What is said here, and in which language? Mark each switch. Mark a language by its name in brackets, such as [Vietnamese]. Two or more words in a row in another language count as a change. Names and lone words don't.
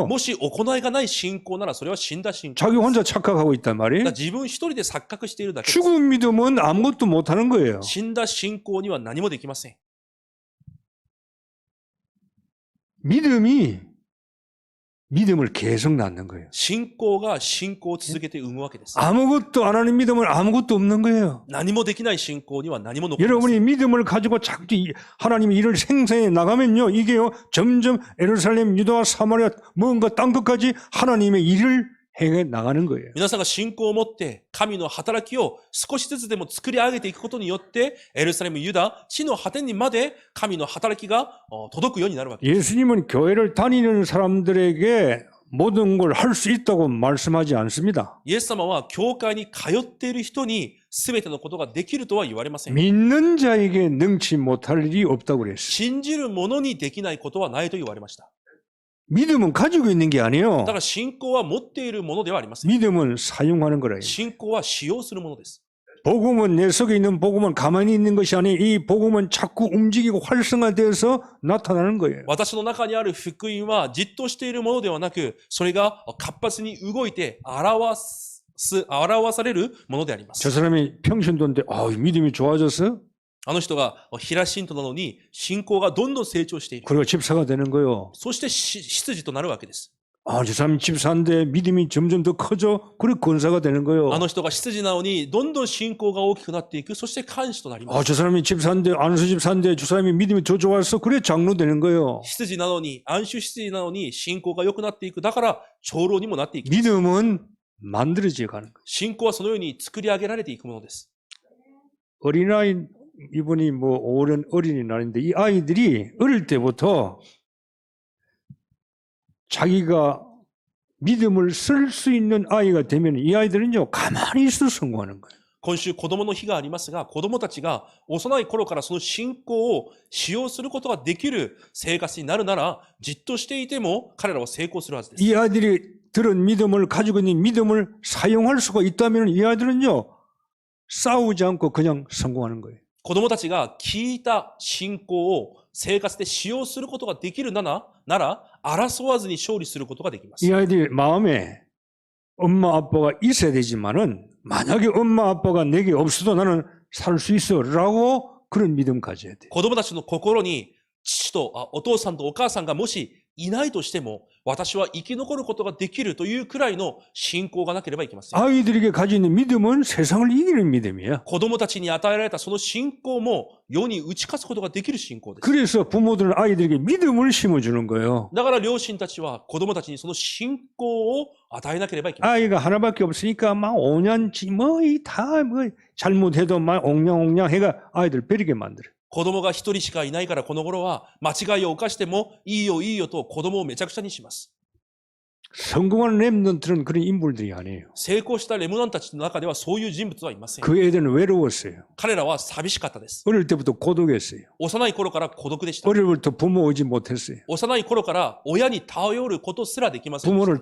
[Japanese] もし行いがない信仰ならそれは死んだ信仰。 [Korean] 자기 혼자 착각하고 있단 [Japanese] だから [Korean] 말이에요. [Japanese] 自分一人で錯覚しているだけです。 [Korean] 죽은 믿음은 아무것도 못하는 거예요. [Japanese] 死んだ信仰には何もできません。 [Korean] 믿음을 계속 낳는 거예요. [Japanese] 信仰が信仰を続けて生むわけです。 [Korean] 아무것도 안 하는 믿음은 아무것도 없는 거예요. [Japanese] 何もできない信仰には何も残りません。 [Korean] 여러분이 믿음을 가지고 자꾸 하나님의 일을 생산해 나가면요. 이게요. 점점 예루살렘, 유다와 사마리아 뭔가 땅 끝까지 하나님의 일을 해 나가는 거예요. [Japanese] 皆さんが信仰を持って神の働きを少しずつでも作り上げていくことによってエルサレム、ユダ、地の果てにまで神の働きが届くようになるわけです。 [Korean] 예수님은 교회를 다니는 사람들에게 모든 걸 할 수 있다고 말씀하지 않습니다. [Japanese] イエス様は教会に通っている人に全てのことができるとは言われません。 [Korean] 믿는 자에게 능치 못할 일이 없다고 그랬어요. [Japanese] 信じる者にできないことはないと言われました。 [Korean] 믿음은 가지고 있는 게 아니에요. [Japanese] だから信仰は持っているものではありません。 [Korean] 믿음은 사용하는 거라요. [Japanese] 信仰は使用するものです。 [Korean] 복음은 내 속에 있는 복음은 가만히 있는 것이 아니에요. 이 복음은 자꾸 움직이고 활성화되어서 나타나는 거예요. [Japanese] 私の中にある福音はじっとしているものではなく、それが活発に動いて表されるものであります。 [Korean] 저 사람이 평신도인데 믿음이 좋아졌어? [Japanese] あの人が平信徒なのに信仰がどんどん成長している。 [Korean] 그리고 집사가 되는 거예요. [Japanese] そして執事となるわけです。 [Korean] 저 사람이 집사인데 믿음이 점점 더 커져. 그리고 권사가 되는 거예요. [Japanese] あの人が執事なのにどんどん信仰が大きくなっていく。そして監視となります。 [Korean] 저 사람이 집사인데 안수 집사인데 저 사람이 믿음이 더 좋았어. 그래 장로 되는 거예요. [Japanese] 執事なのに、安守執事なのに信仰が良くなっていく。だから長老にもなっていく。 [Korean] 믿음은 만들어져 가는 거예요. [Japanese] 信仰はそのように作り上げられていくものです。 [Korean] 어린아이 이분이 오랜 어린이날인데 이 아이들이 어릴 때부터 자기가 믿음을 쓸 수 있는 아이가 되면 이 아이들은요 가만히 있어 성공하는 거예요. [Japanese] 今週子供の日がありますが、子供たちが幼い頃からその信仰を使用することができる生活になるなら、じっとしていても彼らは成功するはずです。 [Korean] 이 아이들이 들은 믿음을 가지고 있는 믿음을 사용할 수가 있다면 이 아이들은요 싸우지 않고 그냥 성공하는 거예요. [Japanese] 子供たちが聞いた信仰を生活で使用することができるなら、争わずに勝利することができます。 [Korean] 이 아이들 마음에 엄마 아빠가 있어야 되지만은 만약에 엄마 아빠가 내게 없어도 나는 살 수 있어라고 그런 믿음 가져야 돼. [Japanese] 子供たちの心に、父とお父さんとお母さんがもしいないとしても、私は生き残ることができるというくらいの信仰がなければいけません。 [Korean] 아이들에게 가지는 믿음은 세상을 이기는 믿음이야. [Japanese] 子供たちに与えられたその信仰も世に打ち勝つことができる信仰です。 [Korean] 그래서 부모들은 아이들에게 믿음을 심어주는 거예요. [Japanese] だから両親たちは子供たちにその信仰を与えなければいけません。 [Korean] 아이가 하나밖에 없으니까 막 5년치 뭐 잘못해도 막 옹냥옹냥 해가 아이들 베리게 만들어. [Japanese] 子供が一人しかいないからこの頃は間違いを犯してもいいよいいよと子供をめちゃくちゃにします。 [Korean] 성공한 랩런트는 그런 인물들이 아니에요. [Japanese] 成功したレムナンたちの中ではそういう人物はいません。 [Korean] 그 애들은 외로웠어요. [Japanese] 彼らは寂しかったです。 [Korean] 어릴 때부터 고독했어요. [Japanese] 幼い頃から孤独でした。 [Korean] 어릴 때부터 부모 오지 못했어요. [Japanese] 幼い頃から親に頼ることすらできませんでした。